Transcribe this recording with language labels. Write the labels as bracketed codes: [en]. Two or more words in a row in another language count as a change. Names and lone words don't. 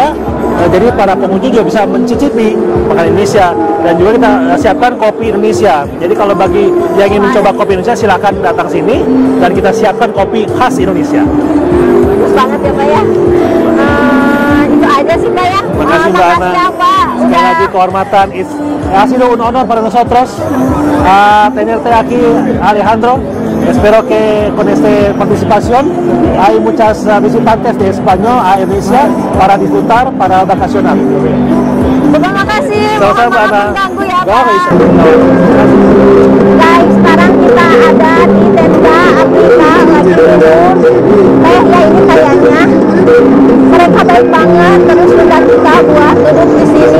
[id] Jadi para pengunjung juga bisa mencicipi makanan Indonesia. Dan juga kita siapkan kopi Indonesia. Jadi kalau bagi yang ingin mencoba kopi Indonesia, silakan datang sini dan kita siapkan kopi khas Indonesia. Bagus banget ya, Pak ya. Itu aja sih, Pak ya. Makasih Mbak Ana. Makasih ya, Pak. Sekali lagi kehormatan. [es] Ha sido un honor para nosotros tenerte aquí, Alejandro. Espero que con esta participación hay muchas visitantes de español a Indonesia para disfrutar, para vacacionar. [id] Terima kasih. Sama-sama, Mohon maaf Ana. mengganggu ya, Gak Pak. bisa. Guys, sekarang kita ada di tenda Afrika lagi minum teh ya. Ini kayaknya mereka baik banget, terus undang kita buat duduk di sini.